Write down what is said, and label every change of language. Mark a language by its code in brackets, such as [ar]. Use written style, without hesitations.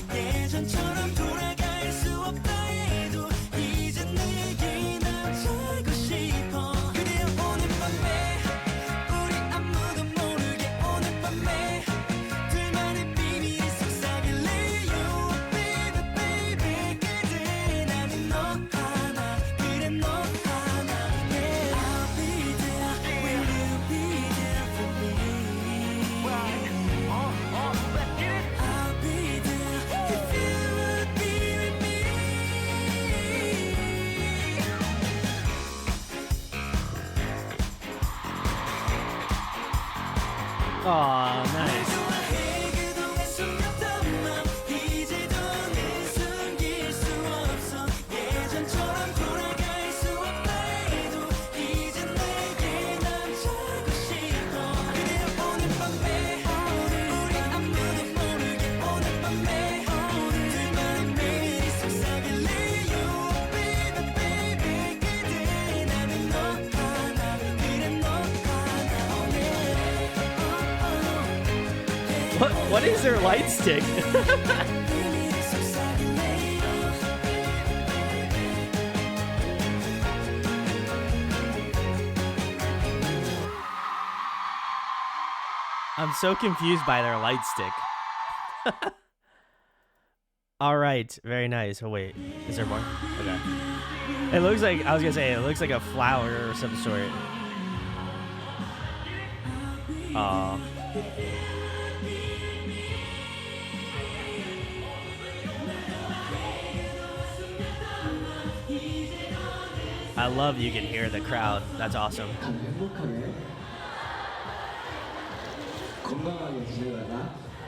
[ko] 예전처럼 돌아갈 수 없다 해도 이제 내게 남자고 싶어. 그래 오늘 밤에 우리 아무도 모르게 오늘 밤에 둘만의 비밀이 속삭일래요. [en] Baby baby [ko] 그대 나는 너 하나 그래 너 하나. [en] Yeah I'll be there when you be there for me. I'll be there if you would be with me. Aw, nice. [ko] 좋아해 그동안 숨겼던 맘 이제도 늘 숨길 수 없어. 예전처럼 돌아갈 수 없다 해도 이제 내게 남자고 싶어. 그래 오늘 밤에 우리 아무도 모르게 오늘 밤에 둘만의 비밀이 속삭일래요. Baby baby 그대 나는 너 하나 그래 너 하나. [en] What is their light stick? [ko] 비밀이 속삭일래요. [en] I'm so confused by their light stick. All right, very nice. Oh wait, is there more? Okay. It looks like I was gonna say it looks like a flower or some sort. Aw. I love you can hear the crowd. That's awesome. [ko] 행복하게 건강하게 지내다가